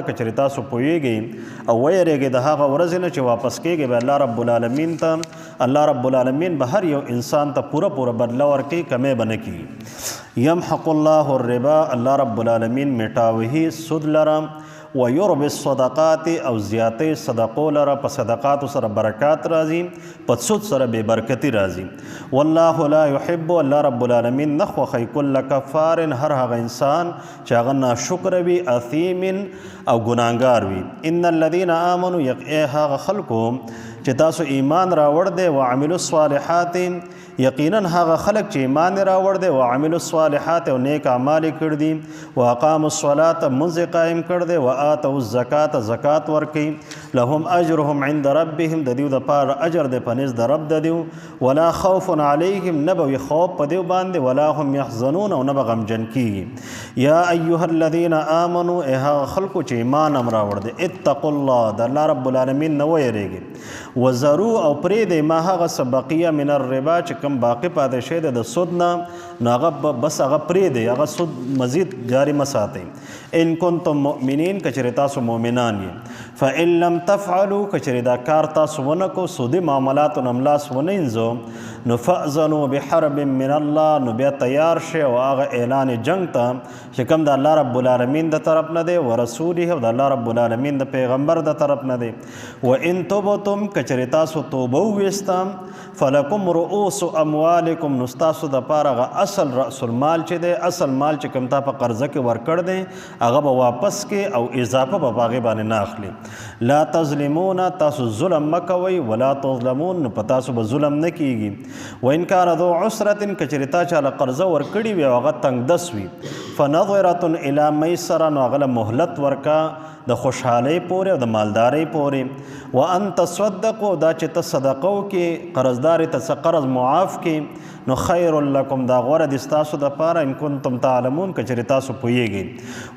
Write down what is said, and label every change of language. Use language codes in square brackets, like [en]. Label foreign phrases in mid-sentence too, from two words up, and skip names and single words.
[ps] که چېرې تاسو پوهیږئ او ویریږئ د هغه ورځې نه چې واپس کېږئ به الله رب العالمین ته، الله رب العالمین به هر یو انسان ته پوره بدله ورکوي، کمی به نه کېږي. [ar] یمحق الله الربا، [ps] الله رب العالمین میټاوهي سود لره، [ar] ويربي الصدقات [ps] او زیاتې صدقو لره، په صدقاتو سره برکات راځي، په سود سره بې برکتي راځي. [ar] والله لا يحب، [ps] الله رب العالمین نه خوښوي کل کفار، هر هغه انسان چې هغه ناشکره وي، اثیم او ګناهګار وي. [ar] ان الذين آمنوا، [ps] هغه خلکو چې تاسو ایمان راوړ دی، [ar] وعملوا الصالحات، [ps] یقینا هغه خلک چې ایمان راوړ دی، [ar] وعملوا الصالحات [ps] او نیک اعمال کړي دي، [ar] واقاموا الصلاة [ps] منځ قائم کړ دی، [ar] وآتوا الزکاة [ps] زکات ورکوي، [ar] لهم اجرهم عند ربهم، [ps] د دیو دپاره اجر دی په نزد د رب د دیو، [ar] ولا خوف علیهم، [ps] نه به وي خوف په دیو باندې، [ar] ولا هم یحزنون، [ps] او نه به غمجن کېږي. [ar] یا ایها الذین آمنوا، [ps] هغه خلکو چې ایمان هم راوړ دی، [ar] اتقوا الله، [ps] د الله رب العالمین نه ویریږي، وذروا او پرېږدئ ما هغه څه [ar] بقیه من الربا [ps] چې کوم باقي پاتې شوی دی د سود نه، نو هغه بس هغه پرېږدئ، هغه سود مزید جاري مه ساتئ. [ar] ان کنتم مؤمنین، [ps] که چېرې تاسو مؤمنان یې. [ar] فإن لم تفعلوا، [ps] که چېرې دا کار تاسو ونه کو، سودي معاملاتو نه ملاس ونه انځو، نو [ar] فأذنوا بحرب من الله، [ps] نو بیا تیار شئ او هغه اعلان جنگ ته چې کوم د الله رب العالمین د طرف نه دی، ورسوله، او د الله رب العالمین د پیغمبر د طرف نه دی. [ar] وإن تبتم، [ps] که چېرې تاسو توبه وویستم، [ar] فلکم رؤوس اموالکم، [ps] نو ستاسو دپاره هغه اصل رأس المال چې دی، اصل مال چې کوم تا په قرضه کې ورکړ دی هغه به واپس کې او اضافه به په هغې باندې نه اخلي. [ar] لا تظلمون، [ps] تاسو ظلم مه کوئ، [ar] ولا تظلمون، [ps] نو په تاسو به ظلم نه کېږي. [ar] وإن کان ذو عسرة، [ps] که چېرې تا چاله قرضه ورکړې وي او هغه تنګ دس وي، [ar] فنظرة الی میسره، [ps] نو هغه له مهلت ورکه د خوشحالۍ پورې او د مالدارۍ پورې. [ar] وان تصدقوا [ps] دا چې ته صدقه وکړې قرضدار ته څه قرض معاف کړې نو [ar] خیر لکم [ps] دا غوره دي ستاسو دپاره [ar] ان کنتم تعلمون [ps] که چېرې تاسو پوهیږئ.